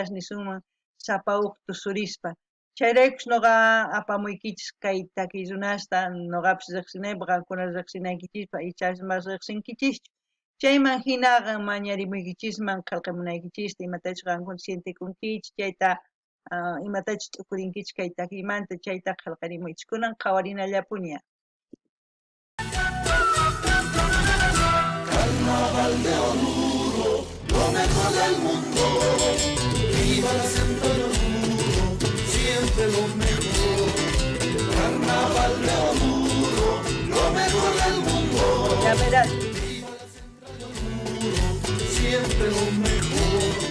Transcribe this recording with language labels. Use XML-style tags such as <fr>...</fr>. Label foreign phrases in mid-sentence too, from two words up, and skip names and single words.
<qu>nisunman sapa huk tusurispa chayraykus nuqa apamuykichis kay takiy runasta nuqapis riqsinaypaq qankunas riqsinaykichispa ichapas mas riqsinkichischu chayman hinaqa mañarimuykichisman qillqamunaykichista imatachus qankuna sientikunkichis chayta imatachus t'ukurinkichis kay takiymanta chayta qillqarimuychis kunan qhawarinallapuña.</qu> <es>Carnaval de Oruro, lo mejor del mundo. Viva la Centro de Oruro, siempre lo mejor. Carnaval de Oruro, lo mejor del mundo. Ya verás. Viva la Centro de Oruro, siempre lo mejor.</es>